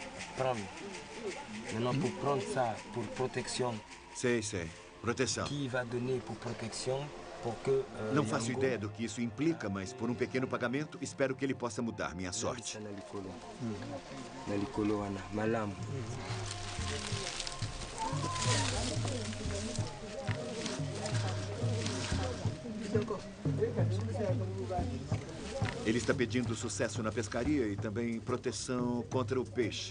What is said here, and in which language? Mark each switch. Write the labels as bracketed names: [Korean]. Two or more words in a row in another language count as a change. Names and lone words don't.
[French] prendre. Maintenant, pour prendre ça, pour protection, [Portuguese] Sei. Proteção. [French] qui va donner pour protection pour que... [Portuguese] Não faço ideia do que isso implica, mas por um pequeno pagamento, espero que ele possa mudar minha sorte. [Lingala] Na likolo wana, malamu. [Portuguese] Ele está pedindo sucesso na pescaria e também proteção contra o peixe.